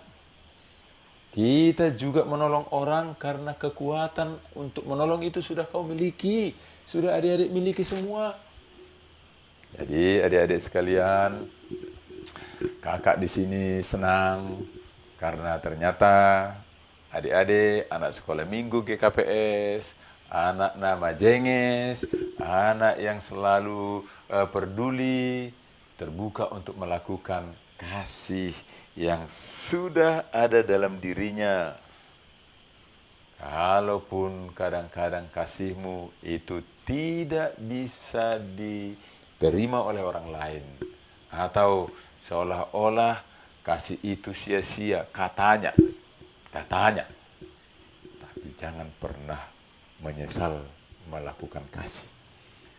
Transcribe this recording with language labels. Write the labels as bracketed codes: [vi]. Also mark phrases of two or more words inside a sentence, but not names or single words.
[id] Kita juga menolong orang karena kekuatan untuk menolong itu sudah kau miliki. Sudah adik-adik miliki semua. Jadi adik-adik sekalian, kakak di sini senang karena ternyata adik-adik anak sekolah minggu GKPS, anak nama Jenges, anak yang selalu peduli, terbuka untuk melakukan kasih yang sudah ada dalam dirinya. Kalaupun kadang-kadang kasihmu itu tidak bisa diterima oleh orang lain, atau seolah-olah kasih itu sia-sia, katanya, tapi jangan pernah menyesal melakukan kasih.